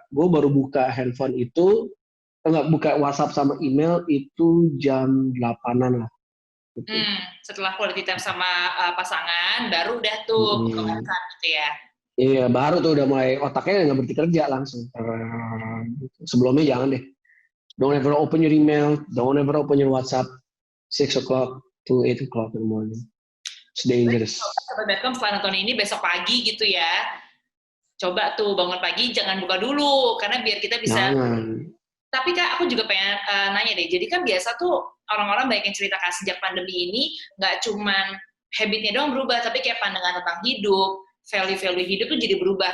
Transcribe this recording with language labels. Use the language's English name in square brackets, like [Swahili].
[Indonesian] Gue baru buka handphone itu, nggak buka WhatsApp sama email itu jam 8-an lah. Gitu. Setelah quality time sama pasangan, baru udah tuh kebakan gitu ya. Iya, baru tuh udah mulai otaknya nggak berhenti kerja langsung. Sebelumnya jangan deh. [English] Don't ever open your email, don't ever open your WhatsApp 6 o'clock to 8 o'clock in the morning. It's dangerous. [Indonesian] Sobat.com setelah nonton ini besok pagi gitu ya. Coba tuh bangun pagi jangan buka dulu karena biar kita bisa. Jangan. Tapi Kak, aku juga pengen nanya deh. Jadi kan biasa tuh orang-orang banyak yang cerita Kak sejak pandemi ini nggak cuman habitnya doang berubah, tapi kayak pandangan tentang hidup, value-value hidup tuh jadi berubah.